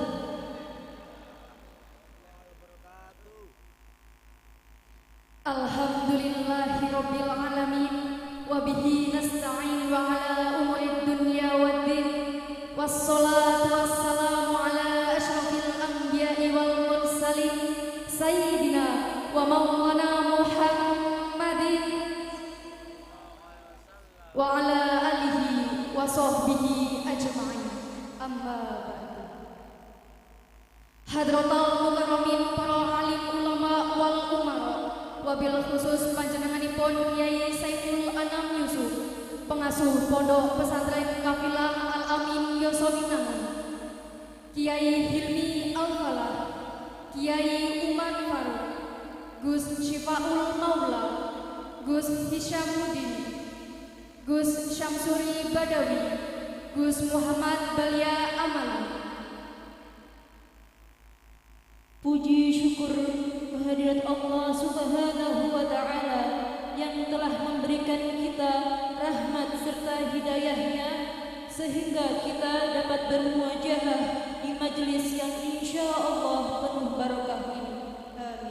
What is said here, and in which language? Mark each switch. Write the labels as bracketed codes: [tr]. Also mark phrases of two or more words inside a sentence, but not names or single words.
[ar] الحمد لله رب العالمين وبه نستعين وعلى أمور الدنيا والدين والصلاة والسلام على أشرف الأنبياء والمرسلين سيدنا ومولانا محمد وعلى آله وصحبه أجمعين. أما بعد. حضرة المكرمين [jv] para alim ulama [ar] والأمراء، وبالخصوص [jv] panjenenganipun Kiai Saiful Anam Yusuf, pengasuh Pondok Pesantren Kafilah Al Amin Yosowinangun, Kiai Hilmi Al Falah, Kiai Umar Faruk, Gus Syifaul Maula, Gus Hisyamuddin, Gus Syamsuri Badawi, Gus Muhammad Balia Amali. [id] Puji syukur kehadirat [ar] الله سبحانه وتعالى [id] yang telah memberikan kita rahmat serta hidayahnya sehingga kita dapat bermuajahah di majelis yang [ar] إن شاء الله [id] penuh barokah ini. Amin.